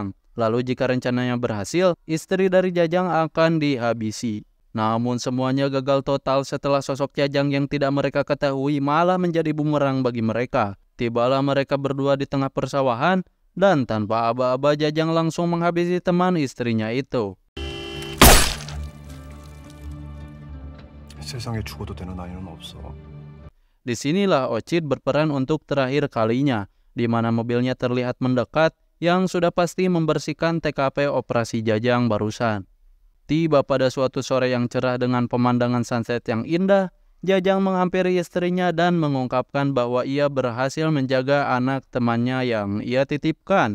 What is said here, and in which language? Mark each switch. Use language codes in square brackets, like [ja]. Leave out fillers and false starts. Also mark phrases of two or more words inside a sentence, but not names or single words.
[id] Lalu jika rencananya berhasil, istri dari Jajang akan dihabisi. Namun semuanya gagal total setelah sosok Jajang yang tidak mereka ketahui malah menjadi bumerang bagi mereka. Tibalah mereka berdua di tengah persawahan dan tanpa aba-aba Jajang langsung menghabisi teman istrinya itu. [ko] 세상에 죽어도 되는 아이는 없어. [id] Disinilah Ochid berperan untuk terakhir kalinya, di mana mobilnya terlihat mendekat yang sudah pasti membersihkan TKP operasi Jajang barusan. Tiba pada suatu sore yang cerah dengan pemandangan sunset yang indah, Jajang menghampiri istrinya dan mengungkapkan bahwa ia berhasil menjaga anak temannya yang ia titipkan.